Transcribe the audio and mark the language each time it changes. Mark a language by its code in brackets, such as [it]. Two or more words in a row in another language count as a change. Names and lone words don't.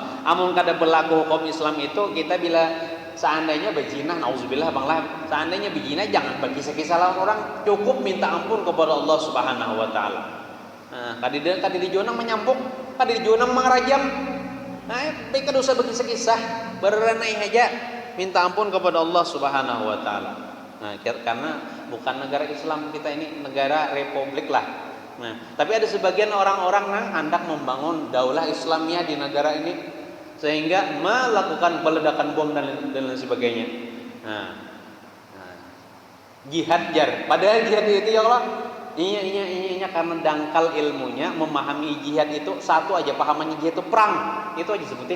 [bjn] Amun kada berlaku hukum Islam itu, kita bila seandainya berzina, nauzubillah banglah, seandainya berzina jangan berkisah-kisah lawan orang, cukup minta ampun kepada Allah [ar] Subhanahu wa taala. [bjn] Kada dijonang menyambuk, kada dijonang mengerajam. Baik dosa berkisah-kisah, berenai aja minta ampun kepada Allah [ar] Subhanahu wa taala. [id] Karena bukan negara Islam, kita ini negara republik lah. Tapi ada sebagian orang-orang yang hendak membangun [ar] daulah Islamiyah [id] di negara ini, sehingga melakukan peledakan bom dan lain sebagainya. [bjn] Jihad jar, padahal jihad itu ya Allah, iya karena dangkal ilmunya, memahami jihad itu satu aja pahamannya, jihad itu perang, itu aja sebutin.